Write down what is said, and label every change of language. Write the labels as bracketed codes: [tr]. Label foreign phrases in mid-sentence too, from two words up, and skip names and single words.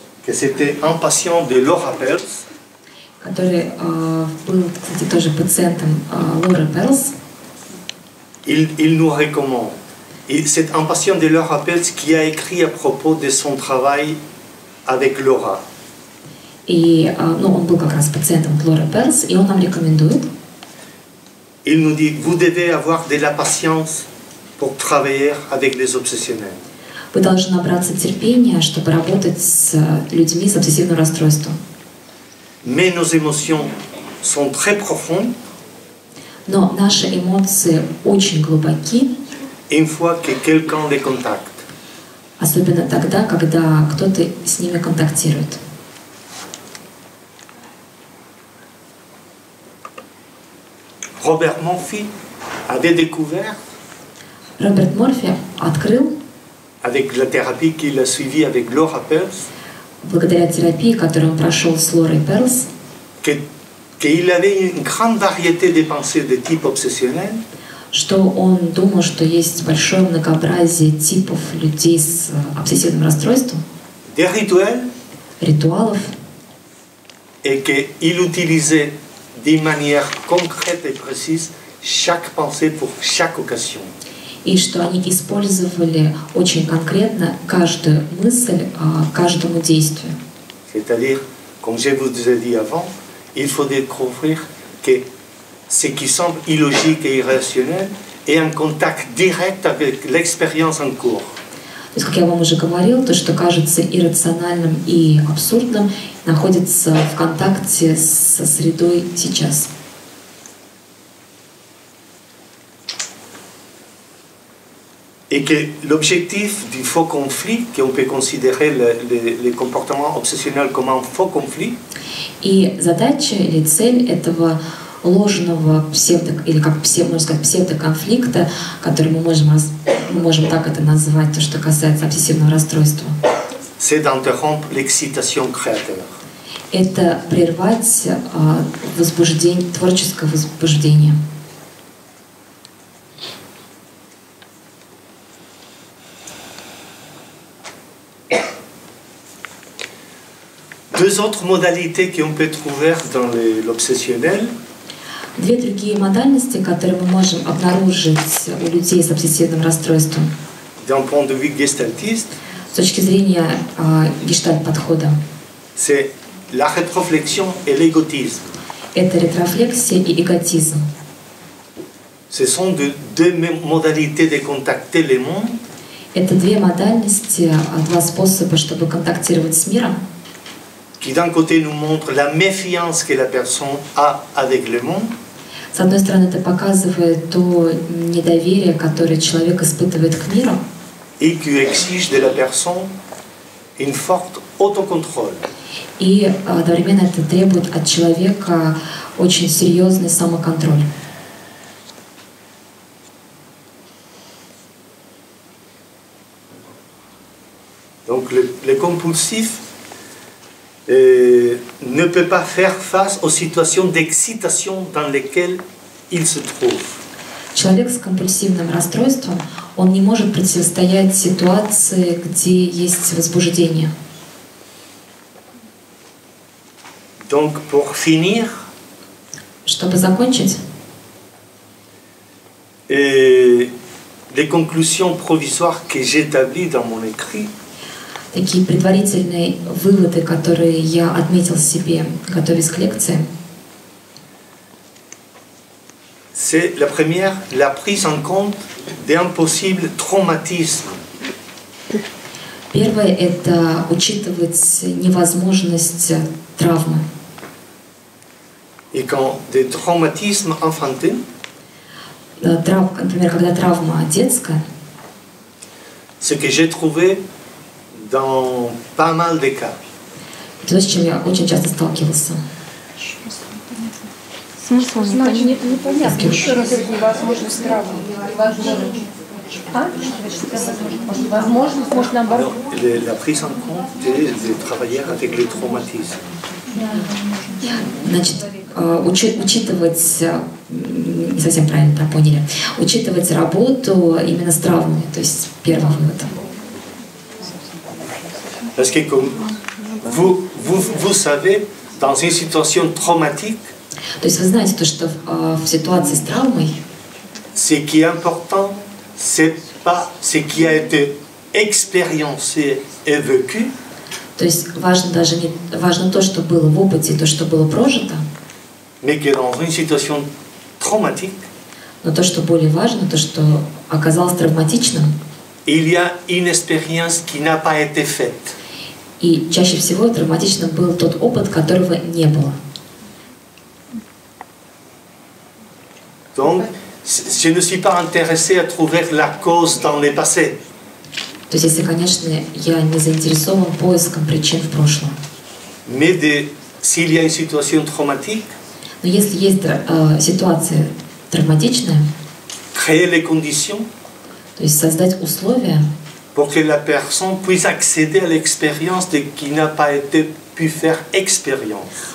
[fr] que c'était un patient de Laura Pels, [ru] который был, кстати, тоже пациентом Лоры Перлс. [fr] il nous recommande. C'est un patient de Laura Pels qui a écrit à propos de son travail avec Laura. [ru] И он был как раз пациентом Лоры Перлс, и он нам рекомендует. [fr] Il nous dit, vous devez avoir de la patience pour travailler avec les obsessionnels. [ru] Вы должны набраться терпения, чтобы работать с людьми с обсессивным расстройством. [fr] Mais nos émotions sont très profondes. [ru] Но наши эмоции очень глубоки, [fr] Une fois que quelqu'un les contacte. [ru] особенно тогда, когда кто-то с ними контактирует. [fr] Robert Murphy avait découvert, [ru] Роберт Морфи открыл, [fr] avec la thérapie qu'il a suivie avec Laura Pels, [ru] благодаря терапии, которую он прошел с Лорой Перлс, [fr] qu'il avait une grande variété de pensées de type obsessionnel, [ru] что он думал, что есть большое многообразие типов людей с обсессивным расстройством, [fr] des rituels, [ru] ритуалов, [fr] et qu'il utilisait d'une manière concrète et précise chaque pensée pour chaque occasion. [ru] и что они использовали очень конкретно каждую мысль каждому действию. [fr] C'est-à-dire, comme je vous ai dit avant, il faut découvrir que ce qui semble illogique et irrationnel est en contact direct avec l'expérience en cours. [ru] То есть, как я вам уже говорил, то, что кажется иррациональным и абсурдным, находится в контакте со средой сейчас. [fr] Et que l'objectif du faux conflit, qu'on peut considérer les comportements obsessionnels comme un faux conflit, [ru] И задача или цель этого ложного или как можно сказать, псевдоконфликта, который мы можем так это назвать, то, что касается обсессивного расстройства, [fr] c'est d'interrompre l'excitation créateur. [ru] это прервать творческое возбуждение. [fr] Deux autres modalités qu'on peut trouver dans l'obsessionnel, [ru] Две другие модальности, которые мы можем обнаружить у людей с обсессивным расстройством [fr] d'un point de vue gestaltiste, [ru] с точки зрения гештальт-подхода, [fr] c'est la rétroflexion et l'égotisme. [ru] это ретрофлексия и эготизм. [fr] Ce sont deux modalités de contacter le monde [ru] Это две модальности, два способа, чтобы контактировать с миром, [fr] qui d'un côté nous montrent la méfiance que la personne a avec le monde, [ru] С одной стороны, это показывает то недоверие, которое человек испытывает к миру, [fr] et qui exige de la personne une forte autocontrôle. [ru] и одновременно это требует от человека очень серьезный самоконтроль. [fr] Donc le compulsif ne peut pas faire face aux situations d'excitation dans lesquelles il se trouve. [ru] Человек с компульсивным расстройством, он не может противостоять ситуации, где есть возбуждение. [fr] Donc pour finir, [ru] Чтобы закончить, [fr] les conclusions provisoires que j'établis dans mon écrit, [ru] такие предварительные выводы, которые я отметил себе, готовясь к лекции, [fr] c'est la première, la prise en compte d'un possible traumatisme. [ru] Первое — это учитывать невозможность травмы. [fr] Et quand des traumatismes enfantins, [ru] Например, когда травма детская, [fr] ce que j'ai trouvé dans pas mal de cas, [ru] это то, с чем я очень часто сталкивался. Смысл непонятно. Еще раз невозможность травмы. Возможность, может, наоборот. [fr] la prise en compte de travailler avec les traumatismes. [ru] Значит, учитывать, не совсем правильно это поняли, учитывать работу именно с травмами, то есть первый вывод. [fr] Parce que comme Vous savez, dans une situation traumatique, [ru] То есть вы знаете то, что в ситуации с травмой [fr] ce qui est important, c'est pas ce qui a été expériencé et vécu, [ru] то есть важно то, что было в опыте, то, что было прожито, [fr] mais que dans une situation traumatique, [ru] но то, что более важно, то, что оказалось травматичным, [fr] il y a une expérience qui n'a pas été faite. [ru] и чаще всего травматичным был тот опыт, которого не было. [fr] Donc, je ne suis pas intéressé à trouver la cause dans le passé. [ru] То есть, если, конечно, я не заинтересован поиском причин в прошлом. [fr] Mais s'il y a une situation traumatique, [ru] Но если есть ситуация травматичная, [fr] créer les conditions [ru] то есть создать условия, [fr] pour que la personne puisse accéder à l'expérience de qui n'a pas été pu faire expérience.